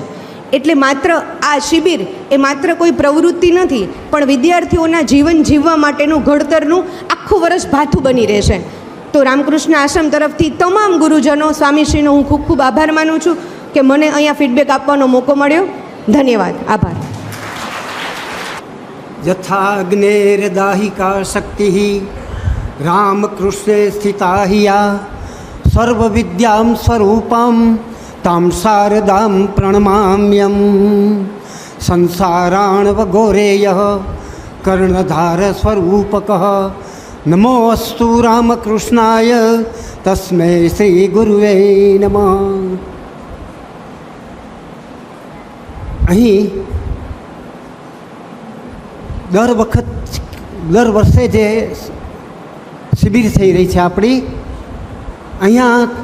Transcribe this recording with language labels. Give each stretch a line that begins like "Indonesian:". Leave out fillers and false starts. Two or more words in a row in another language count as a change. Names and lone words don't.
Gujarati: એટલે માત્ર આ શિબિર એ માત્ર કોઈ પ્રવૃત્તિ નથી, પણ વિદ્યાર્થીઓના જીવન જીવવા માટેનું ઘડતરનું આખું વર્ષ ભાથું બની રહેશે. તો રામકૃષ્ણ આશ્રમ તરફથી તમામ ગુરુજનો, સ્વામીશ્રીનો હું ખૂબ ખૂબ આભાર માનું છું કે મને અહીંયા ફીડબેક આપવાનો મોકો મળ્યો. ધન્યવાદ, આભાર.
Sanskrit: यथाग्नेर्दाहिका शक्तिः रामकृष्णे स्थिता हिया सर्वविद्यां स्वरूपां तां शारदां प्रणमाम्यं संसाराणवघोरेयः कर्णधारस्वरूपकः नमो अस्तु रामकृष्णाय तस्मै श्री गुरुवे नमः.
Gujarati: અહીં દર વર્ષે જે શિબિર થઈ રહી છે આપણી, અહીંયા